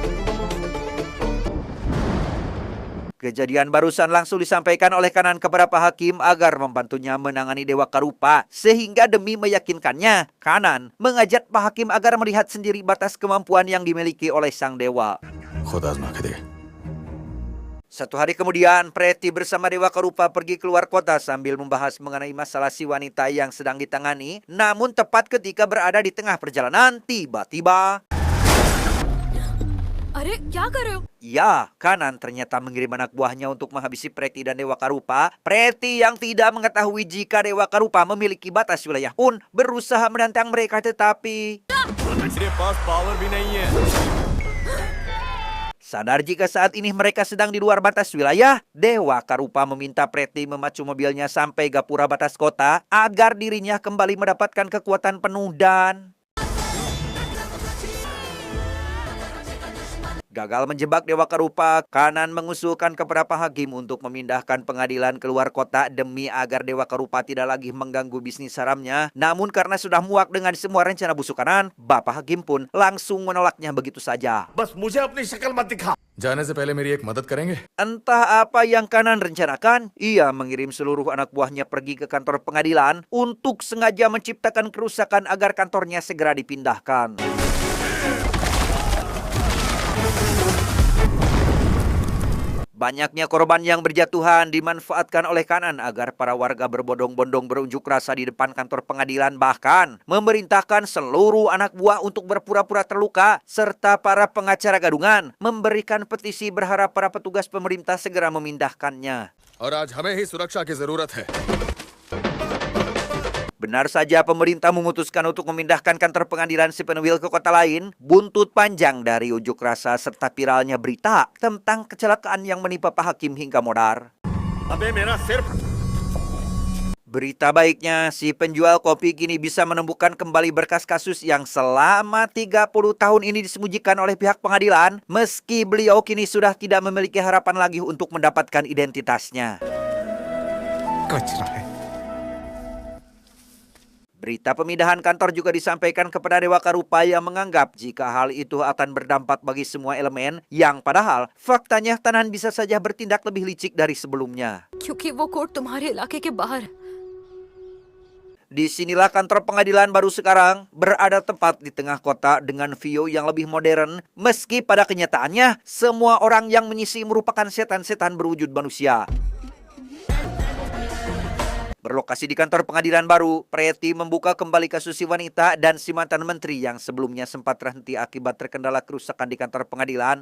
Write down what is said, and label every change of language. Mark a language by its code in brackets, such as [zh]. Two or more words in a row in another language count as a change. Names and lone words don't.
[id] Kejadian barusan langsung disampaikan oleh Kanan kepada Pak Hakim agar membantunya menangani Dewa Karupa. Sehingga demi meyakinkannya, Kanan mengajak Pak Hakim agar melihat sendiri batas kemampuan yang dimiliki oleh sang dewa. [hi] खुद आजमा के देख। [id] Satu hari kemudian, Preti bersama Dewa Karupa pergi keluar kota sambil membahas mengenai masalah si wanita yang sedang ditangani. Namun tepat ketika berada di tengah perjalanan, tiba-tiba... [hi] अरे क्या कर रहे हो? [id] Ya, Kanan ternyata mengirim anak buahnya untuk menghabisi Preti dan Dewa Karupa. Preti yang tidak mengetahui jika Dewa Karupa memiliki batas wilayah pun berusaha menantang mereka, tetapi... [hi] मेरे पास पावर भी नहीं है। [id] Sadar jika saat ini mereka sedang di luar batas wilayah, Dewa Karupa meminta Preti memacu mobilnya sampai gapura batas kota agar dirinya kembali mendapatkan kekuatan penuh dan... Gagal menjebak Dewa Karupa, Kanan mengusulkan kepada Pak Hakim untuk memindahkan pengadilan keluar kota demi agar Dewa Karupa tidak lagi mengganggu bisnis haramnya. Namun karena sudah muak dengan semua rencana busuk Kanan, Bapak Hakim pun langsung menolaknya begitu saja. [hi] बस मुझे अपनी शक्ल मत दिखा। जाने से पहले मेरी एक मदद करेंगे? [id] Entah apa yang Kanan rencanakan, ia mengirim seluruh anak buahnya pergi ke kantor pengadilan untuk sengaja menciptakan kerusakan agar kantornya segera dipindahkan. Banyaknya korban yang berjatuhan dimanfaatkan oleh Kanan agar para warga berbondong-bondong berunjuk rasa di depan kantor pengadilan, bahkan memerintahkan seluruh anak buah untuk berpura-pura terluka serta para pengacara gadungan memberikan petisi berharap para petugas pemerintah segera memindahkannya. [hi] और आज हमें ही सुरक्षा की जरूरत है। [id] Benar saja pemerintah memutuskan untuk memindahkan kantor pengadilan Sippenwil ke kota lain, buntut panjang dari unjuk rasa serta viralnya berita tentang kecelakaan yang menimpa Pak Hakim hingga modar. [hi] अबे मेरा सिर। [id] Berita baiknya, si penjual kopi kini bisa menemukan kembali berkas kasus yang selama 30 tahun ini disembunyikan oleh pihak pengadilan, meski beliau kini sudah tidak memiliki harapan lagi untuk mendapatkan identitasnya. Berita pemindahan kantor juga disampaikan kepada Dewa Karupa yang menganggap jika hal itu akan berdampak bagi semua elemen, yang padahal faktanya Tanan bisa saja bertindak lebih licik dari sebelumnya. [hi] क्योंकि वो कोर्ट तुम्हारे इलाके के बाहर है। [id] Disinilah kantor pengadilan baru sekarang berada tepat di tengah kota dengan view yang lebih modern, meski pada kenyataannya semua orang yang mengisi merupakan setan-setan berwujud manusia. Berlokasi di kantor pengadilan baru, Preti membuka kembali kasus si wanita dan si mantan menteri yang sebelumnya sempat terhenti akibat terkendala kerusakan di kantor pengadilan.